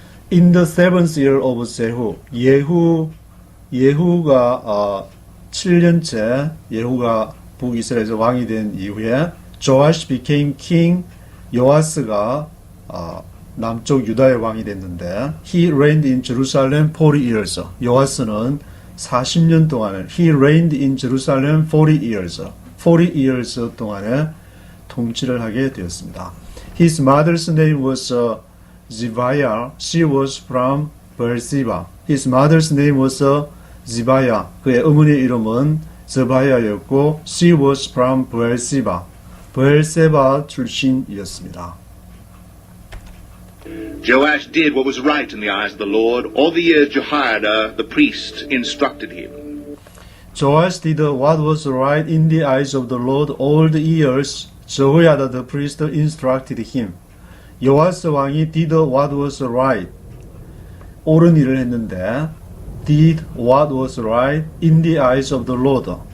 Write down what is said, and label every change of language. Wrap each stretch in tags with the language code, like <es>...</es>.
<en>In the 7th year of Jehu,</en> <ko>예후가 7년째 예후가 북이스라엘에서 왕이 된 이후에</ko> <en>Joash became king,</en> <ko>요아스가 남쪽 유다의 왕이 됐는데</ko> <en>he reigned in Jerusalem 40 years.</en> <ko>요아스는 40년 동안에</ko> <en>he reigned in Jerusalem 40 years. 40 years</en> <ko>동안에 통치를 하게 되었습니다.</ko> <en>His mother's name was Zibiah. She was from Beersheba. His mother's name was Zibiah.</en> <ko>그의 어머니의 이름은 스바야였고</ko> <en>she was from Beersheba.</en> <ko>베르세바 출신이었습니다.</ko> <en>Joash did what was right in the eyes of the Lord all the years Jehoiada the priest instructed him. Joash did what was right in the eyes of the Lord all the years Jehoiada the priest instructed him.</en> <ko>요아스 왕이</ko> <en>did what was right.</en> <ko>옳은 일을 했는데</ko> <en>did what was right in the eyes of the Lord.</en>